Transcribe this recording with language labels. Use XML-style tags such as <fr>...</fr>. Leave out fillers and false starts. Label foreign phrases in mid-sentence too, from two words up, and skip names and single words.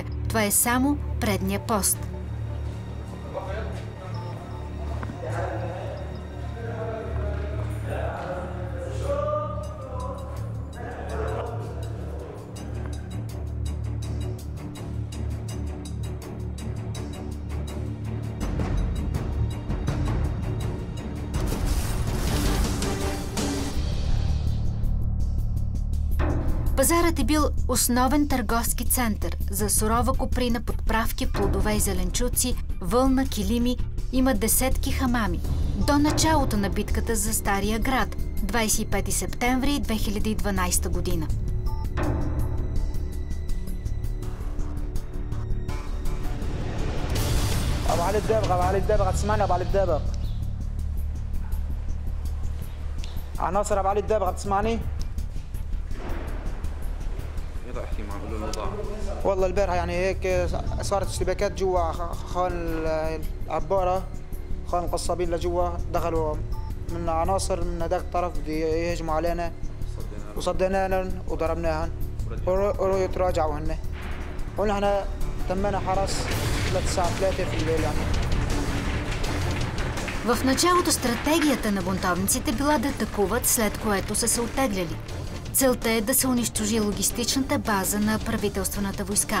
<bg>Това е само предния пост. Пазарът е бил основен търговски център за сурова коприна, подправки, плодове и зеленчуци, вълна, килими. Има десетки хамами. До началото на битката за Стария град, 25 септември 2012 година.</bg> <ar>أبو علي الدابغ أبو علي الدابغ تسمعني أبو علي الدابغ عناصر أبو علي الدابغ تسمعني؟ احكي معه قول له الوضع. والله البارحة يعني هيك صارت اشتباكات جوا خان العبارة، خان القصابين لجوا دخلوا من عناصر من هذاك الطرف بده يهجموا علينا وصديناهم وضربناهم وروا يتراجعوا هن ونحن تمنا حرس للساعة 3 في الليل يعني.</ar> <bg>В началото стратегията на бунтовниците била да атакуват, след което са се оттегляли. Целта е да се унищожи логистичната база на правителствената войска.</bg>